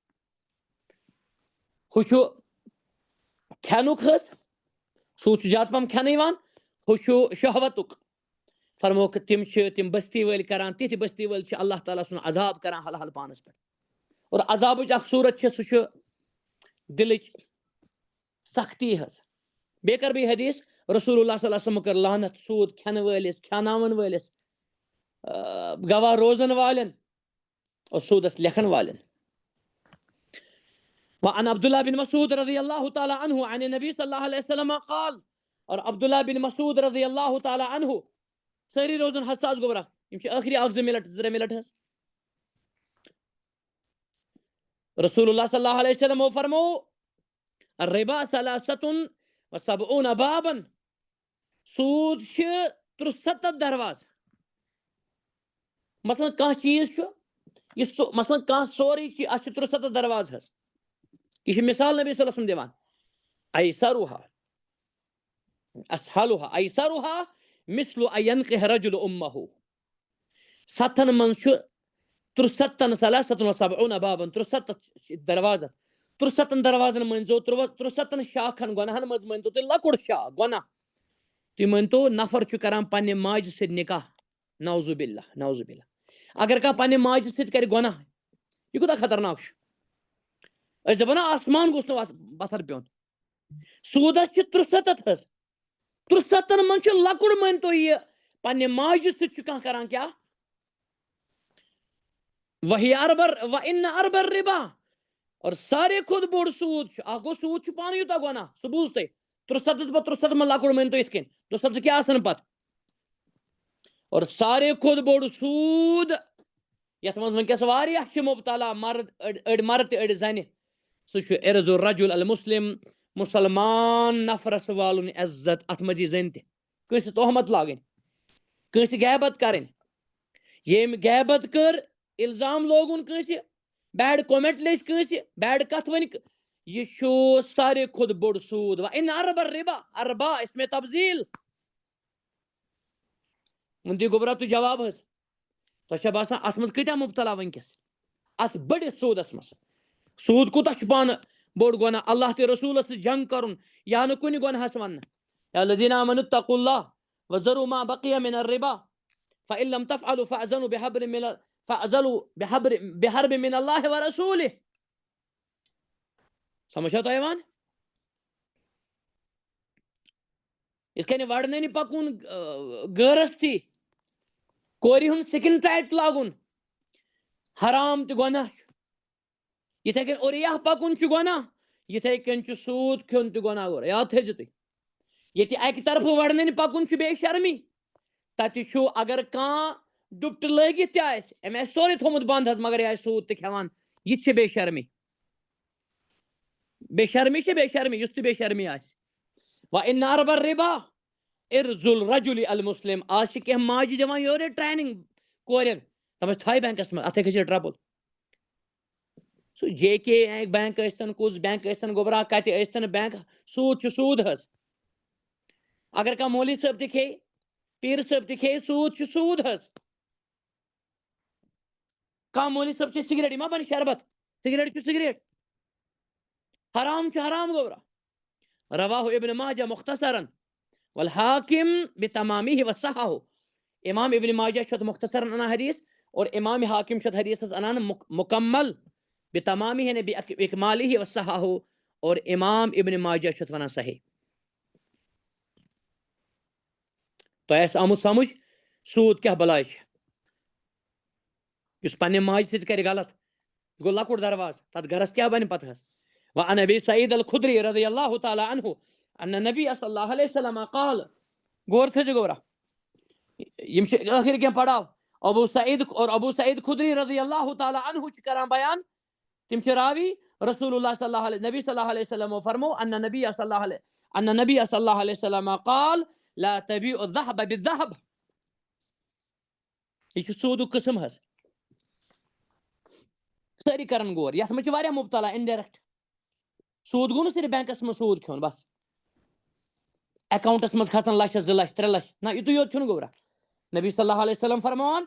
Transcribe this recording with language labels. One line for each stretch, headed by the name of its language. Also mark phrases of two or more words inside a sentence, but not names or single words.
Kashmiri: ہُہ چھُ کھٮ۪نُک حظ سوٗد چھُ زیادٕ پہم کھٮ۪نہٕ یِوان ہُہ چھُ شہوتُک فرموکھ تِم چھِ تِم بستی وٲلۍ کران تِتھۍ بستی وٲلۍ چھِ اللہ تعالیٰ سُنٛد عذاب کران حل حل پانس پٮ۪ٹھ اور عذابٕچ اکھ صوٗرت چھِ سُہ چھُ دِلٕچ سختی حظ بیٚیہِ کر بہٕ حدیث رسول اللہ
Arabic: صلی اللہ علیہ وسلم
Kashmiri: کٔر لعنت سوٗد کھٮ۪نہٕ وٲلِس کھٮ۪ناون وٲلِس گواہ روزن والٮ۪ن اور سوٗدس لیکھن والٮ۪ن
Arabic: وعن عبداللہ بن مسعود رضی اللہ تعالیٰ عنہ عن نبی صلی اللہ علیہ وسلم قال
Kashmiri: اور عبداللہ بن مسعود رضی اللہ تعالیٰ عنہ سٲری روزن حساس گوبرا یِم چھِ ٲخری اکھ زٕ مِنٹ حظ رسول اللہ
Arabic: صلی اللہ علیہ وسلم
Kashmiri: فرمو
Arabic: الربا ثلاثۃ وسبعون بابن
Kashmiri: سوٗد چھِ 73 دروازٕ مثلاً کانٛہہ چیٖز چھُ یہِ مثلاً کانٛہہ سورُے چیٖز اَتھ چھِ 73 دروازٕ حظ یہِ چھِ مثال نبی
Arabic: صلی اللہ علیہ وسلم
Kashmiri: دِوان ایسرها
Arabic: اسهلها ایسرها مثل ان ينكح رجل امه
Kashmiri: ستن منٛز چھُ
Arabic: 73 ثلاثة وسبعون بابن
Kashmiri: 73 دروازٕ 73 دروازن مٲنۍزیو 73 شاخن گۄنہن منٛز مٲنۍتو تُہۍ لۄکُٹ شاخ گۄناہ تُہۍ مٲنۍتو نفر چھُ کران پننہِ ماجہِ سۭتۍ نکاح
Arabic: نعوذ باللہ
Kashmiri: اگر کانٛہہ پننہِ ماجہِ سۭتۍ کرِ گۄناہ یہِ کوٗتاہ خطرناک چھُ أسۍ دپو نا آسمان گوٚژھ نہٕ پتھر پیوٚن سوٗدس چھِ 73 حظ 73 منٛز چھُ لۄکُٹ مٲنۍتو یہِ پننہِ ماجہِ سۭتۍ چھُ کانٛہہ کران کیٛاہ وہی
Arabic: وَإِنَّ أَرْبَ الرِّبَا
Kashmiri: اور ساروے کھۄتہٕ بوٚڑ سوٗد چھُ اکھ گوٚو سوٗد چھُ پانہٕ یوٗتاہ گۄناہ سُہ بوٗز تُہۍ 73 منٛز لۄکُٹ مٲنۍتو یِتھ کٔنۍ 73 کیٛاہ آسان پتہٕ اور ساروے کھۄتہٕ بوٚڑ سوٗد یتھ منٛز وٕنکیٚس واریاہ چھِ مُبتلا مرد أڑۍ مرد تہِ أڑۍ زنہِ سُہ چھُ
Arabic: عرض الرجل المسلم
Kashmiri: مُسلمان نفرس والُن عزت اتھ منٛز یی زٔنۍ تہِ کٲنٛسہِ تہمت لاگٕنۍ کٲنٛسہِ غیبت کرٕنۍ ییٚمۍ غیبت کٔر الزام لوگُن کٲنٛسہِ
English: bad comment
Kashmiri: لیٚچھ کٲنٛسہِ بیڈ کتھ ؤنۍ یہِ چھُ ساروے کھۄتہٕ بوٚڑ سوٗد
Arabic: وَإِنَّ أَرْبَ الرِّبَا
Kashmiri: اربا اسمِ تبذیٖل وۄنۍ دِیِو گوبرا تُہۍ جواب حظ تۄہہِ چھا باسان اتھ منٛز کۭتیاہ مُبتلا وٕنکیٚس اتھ بٔڑِتھ سوٗدس منٛز سوٗد کوٗتاہ چھُ پانہٕ بوٚڑ گۄناہ اللہ تہِ رسوٗلس سۭتۍ جنگ کرُن یا نہٕ کُنہِ گۄنہس وننہٕ
Arabic: یا الذیٖنَ آمَنُوا اتَّقُوا اللَّهَ وَذَرُوا مَا بَقِیَ مِنَ الرِّبَا فَإِن لَمْ تَفْعَلُوا فَأْذَنُوا بِحَرْبٍ مِنَ اللَّهِ وَرَسُولِهِ
Kashmiri: سمجھا تو ایوان اس کن وڑنی پکن غیرس تھی کور ہند سکن ٹائٹ لاگن حرام تہ گناہ یتھے کن اوریا پکن گناہ یتھے کن سود کھیون تہ گناہ گر یاد تھیزِ تُہۍ ییٚتہِ اکہِ طرفہٕ وڑنن پکن بے شرمی تتہِ چھُ اگر کانٛہہ ڈُپٹہٕ لٲگِتھ تہِ آسہِ أمۍ آسہِ سورُے تھوٚمُت بنٛد حظ مگر یہِ آسہِ سوٗد تہِ کھٮ۪وان یہِ تہِ چھِ بے شرمی بے شرمی چھِ بے شرمی یُس تہِ بے شرمی آسہِ
Arabic: وَإِنَّ أَرْبَ الرِّبَا إِرْزُ الرَّجُلِ الْمُسْلِم
Kashmiri: آز چھِ کینٛہہ ماجہِ دِوان یورے ٹریننگ کورٮ۪ن دپان تھاے بینکس منٛز اَتھے کھٔسہِ ڈربل سُہ جے کے بینک ٲسۍتن کُس بینک ٲسۍتن گوبرا کتہِ ٲسۍتن بینک سوٗد چھُ سوٗد حظ اگر کانٛہہ مولوی صٲب تہِ کھیٚیہِ پیٖر صٲب تہِ کھیٚیہِ سوٗد چھُ سوٗد حظ کانٛہہ مولوی صٲب چھِ سگریٹ یہِ ما بنہِ شربت سگریٹ چھُ سگریٹ حرام چھُ حرام گوبرا
Arabic: رواہ ابن ماجہ مختصرن والحاکم بتمامہ وصححہ
Kashmiri: امام ابن ماجہ چھُ مختصرن انان حدیث اور امام حاکم چھُ حدیثس انان مکمل بتمامہ یعنی
Arabic: باکمالہ وصححہ
Kashmiri: اور امام ابن ماجہ چھُ ونان صحیح تۄہہِ آسہِ آمُت سمجھ سوٗد کیٛاہ بلاے چھِ یُس پننہِ ماجہِ سۭتۍ کرِ غلط یہِ گوٚو لۄکُٹ درواز تتھ گرس کیٛاہ بنہِ پتہٕ حظ
Arabic: وعن ابي سعيد الخدري رضي الله تعالى عنه ان النبي صلى الله عليه وسلم قال
Kashmiri: غور تھٲیزِ گورا یِم چھِ ٲخر کینٛہہ پڑاو
Arabic: ابو سعید خدری رضی اللہ تعالیٰ عنہ
Kashmiri: چھِ کران بیان تِم چھِ راوی
Arabic: رسول اللہ صلی اللہ علیہ نبی صلی اللہ علیہ وسلم
Kashmiri: فرمو
Arabic: ان نبی صلی اللہ علیہ وسلم قال لا تبيع الذهب بالذهب
Kashmiri: یہ چھُ سوٗدُک قسم حظ سٲری کرن غور یتھ منٛز چھِ واریاہ مبتلا انڈائریکٹ سوٗد گوٚو نہٕ صرف بینکس منٛز سوٗد کھیوٚن بس اکاؤنٹس منٛز کھسان لچھس 2 لچھ 3 لچھ نہ یِتُے یوت چھُنہٕ گوبرا نبی
Arabic: صلی اللہ علیہ وسلم
Kashmiri: فرماوان